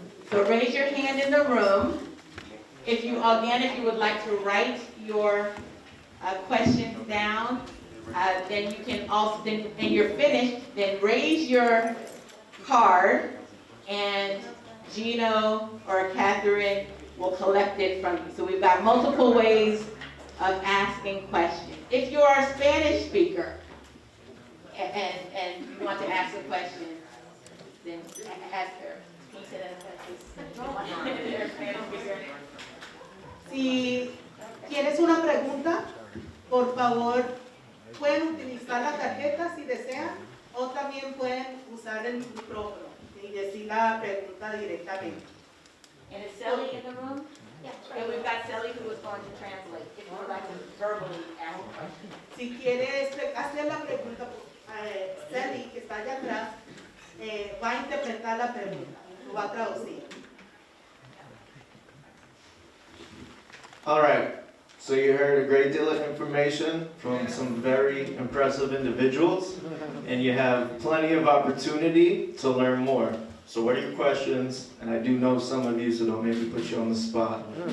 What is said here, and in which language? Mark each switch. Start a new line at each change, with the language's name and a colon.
English: So raise your hand in the room. If you would like to write your questions down, then you can also, and you're finished, then raise your card, and Gino or Catherine will collect it from you. So we've got multiple ways of asking questions. If you are a Spanish speaker and you want to ask a question, then ask her. Can you say that in Spanish?
Spanish: Si tienes una pregunta, por favor, pueden utilizar la tarjeta si desean, o también pueden usar el micrófono y decir la pregunta directamente.
English: And is Sally in the room? Yeah. And we've got Sally who is going to translate, if you would like to verbally ask a question.
Spanish: Si quieres hacer la pregunta, Sally, que está allá atrás, va a interpretar la pregunta, lo va a traducir.
English: All right, so you heard a great deal of information from some very impressive individuals, and you have plenty of opportunity to learn more. So what are your questions? And I do know some of you, so don't make me put you on the spot.